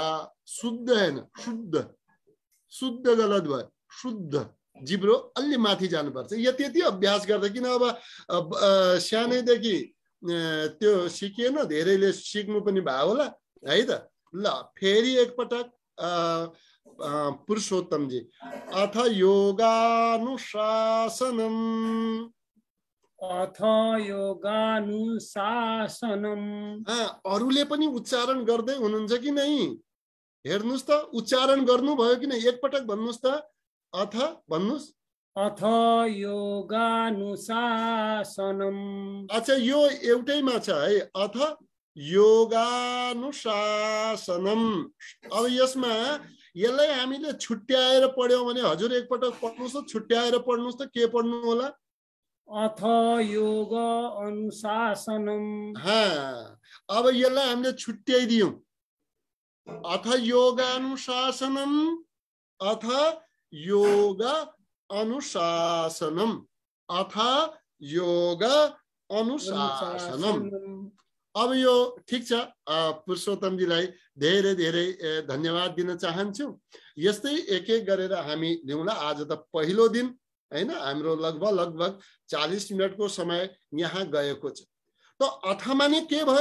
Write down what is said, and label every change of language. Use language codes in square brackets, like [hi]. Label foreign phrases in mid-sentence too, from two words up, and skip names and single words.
[ne] शुद्ध हैन, शुद्ध। शुद्ध गलत भयो, शुद्ध। जिब्रो अलि माथि जानुपर्छ। यति अभ्यास गर्दा, किन अब सानैदेखि त्यो सिकिएन, धेरैले सिक्नु पनि भयो होला है त। ल फेरि एकपटक पुरुषोत्तमजी। [sa] अथ योगानुशासनम्। अथ योगानुशासनम। [ne] अरूले पनि उच्चारण गर्दै हुनुहुन्छ कि नै? हेर्नुस् त, उच्चारण गर्नुभयो कि नै? एकपटक भन्नुस् त, अथ भन्नुस्। [sa] अथ योगानुशासनम। [ne] अच्छा, यो एउटैमा छ है, [sa] अथ योगानुशासनम। [ne] अब यसमा यसलाई हामीले छुट्याएर पढ्यौं भने, हजुर एकपटक पढ्नुस् त, छुट्याएर पढ्नुस् त, के पढ्नु होला? [sa] अथ योग अनुशासनम। [ne] अब यसलाई हामीले छुट्याइदियौं, [sa] अथ योगानुशासनम, अथ योग अनुशासनम, अथ योग अनुशासनम। [ne] अब यो ठिक छ। पुरुषोत्तमजीलाई धेरै धेरै धन्यवाद दिन चाहन्छु। यस्तै एक एक गरेर हामी ल्याउँला। आज त पहिलो दिन हैन, हाम्रो लगभग 40 मिनटको समय यहाँ गएको छ। त अथ माने के भयो?